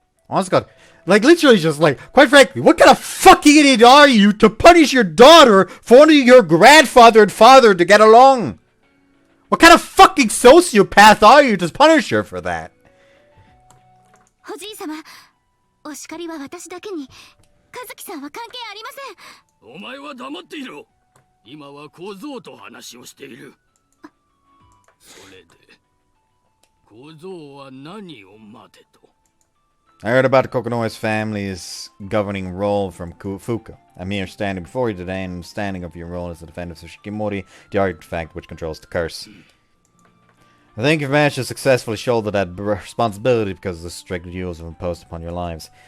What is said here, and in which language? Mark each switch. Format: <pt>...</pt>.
<en>Honest God, like literally just like, quite frankly, what kind of fucking idiot are you to punish your daughter for wanting your grandfather and father to get along? What kind of fucking sociopath are you to punish her for that?</en> <ja>おじい様、お叱りは私だけに、和樹さんは関係ありません。お前は黙っていろ。今は小僧と話をしている。それで、小僧は何を待てと。</ja> <en>I heard about Kokonoe's family's governing role from Fuuko. I'm here standing before you today and understanding of your role as the defender of Shikimori, the artifact which controls the curse. I think you've managed to successfully shoulder that responsibility because of the strict rules have imposed upon your lives.</en>